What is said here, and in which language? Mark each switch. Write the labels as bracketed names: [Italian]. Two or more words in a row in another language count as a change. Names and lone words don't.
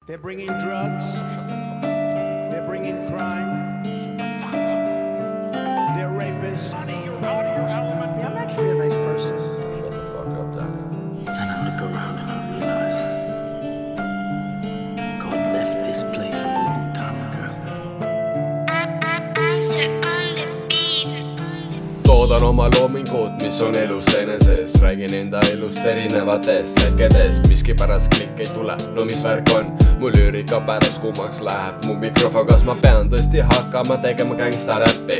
[English] They're bringing drugs. They're bringing crime. They're rapists. Honey, you're out of your element. Yeah, I'm actually a nice person. Shut the fuck up, Danny. And I look around and I realize God left this place a long time ago. [Estonian] Toodan oma loomingut, mis on elus eneses. Räägin enda elust erinevatest hetkedest. Miskipärast klikk ei tule, no mis värk on? Mul üürika pärast kummaks läheb mu mikrofon. Kas ma pean tõesti hakkama tegema gangsta-räppi?